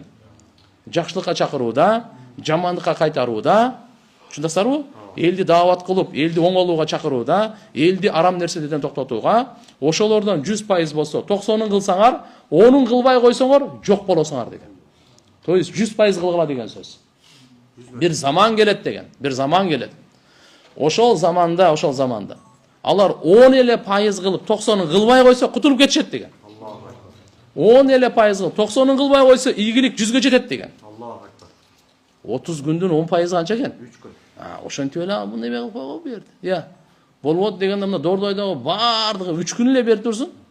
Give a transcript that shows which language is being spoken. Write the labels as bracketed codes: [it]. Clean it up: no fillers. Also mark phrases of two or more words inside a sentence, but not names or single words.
[ky] Жакшылыкка чакырууда, жамандыкка кайтарууда, ушундасыздарбы? Элди даават кылып, элди оңолууга чакырууда, элди арам нерселерден токтотууга, ошолордон 100% болсо, 90-ун кылсаңар, 10-ун кылбай койсоңор жок болосуңар деген. [ru] То есть [ky] 100% кылгыла деген сөз. Bir zaman келет деген, bir zaman келет. Ошол заманда алар 10 эле пайыз кылып, 90-ын кылбай койсо кутулуп кетишет деген. 10 эле пайыз кылып, 90-ын кылбай койсо ийгилик 100гө жетет деген. 30 күндүн 10% канча экен? 3 күн. Ошентип эле мындай кылып койгон бу жерде. Болбойт дегенде мына дордойдогу бардыгы 3 күн эле берип турсун.